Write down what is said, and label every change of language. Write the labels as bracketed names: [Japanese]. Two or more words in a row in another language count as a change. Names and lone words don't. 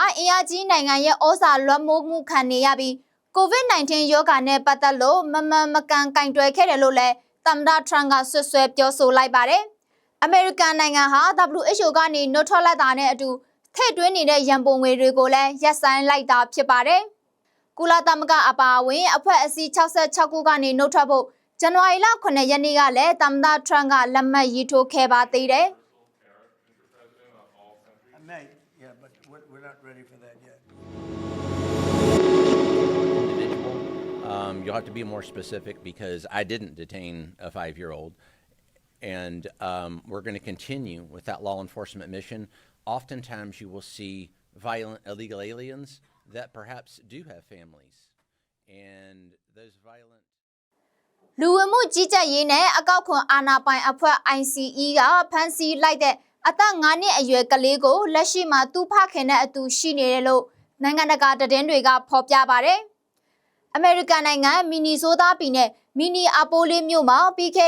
[Burmese] အင်အားကြီးနိုင်ငံရဲ့ဩဇာလွှမ်းမိုးမှုခံနေရပြီး COVID-19 ရောဂါနဲ့ပတ်သက်လို့မကန်ကင်တွယ်ခဲ့တယ်လို့လည်းသမ္မတ Trump ကဆွဆွဲပြောဆိုလိုက်ပါတယ်။ အမေရိကန်နိုင်ငံဟာ WHO ကနေနှုတ်ထွက်လိုက်တာနဲ့အတူထည့်သွင်းနေတဲ့ရန်ပုံငွေတွေကိုလည်းရပ်ဆိုင်းလိုက်တာဖြစ်ပါတယ်။ကုလသမဂ္ဂအပါအဝင်အဖွဲ့အစည်း66ခုကနေနှုတ်ထွက်ဖို့ဇန်နဝါရီလ9ရက်နေ့ကလည်းသမ္မတ Trump ကလက်မှတ်ရေးထိုးခဲ့ပါသေးတယ်။ [English] Yeah, but we're not ready for that yet. You'll have to be more specific because I didn't detain a 5-year-old. And we're going to continue with that law enforcement mission. Oftentimes you will see violent illegal aliens that perhaps do have families. And those violent... [Burmese] လူဝင်မှုကြီးကြပ်ရေးနဲ့အကောက်ခွန်အာဏာပိုင်အဖွဲ့ ICE ကဖမ်းဆီးလိုက်တဲ့အသက်9နှစ်အရွယ်ကလေးကိုလက်ရှိမှာသူ့ဖခင်နဲ့အတူရှိနေတယ်လို့နိုင်ငံတကာသတင်းတွေကဖော်ပြပါတယ်။ အမေရိကန်နိုင်ငံမီနီဆိုးတာပြည်နယ်မီနီအာပိုလီမြို့မှာပြီးခဲ့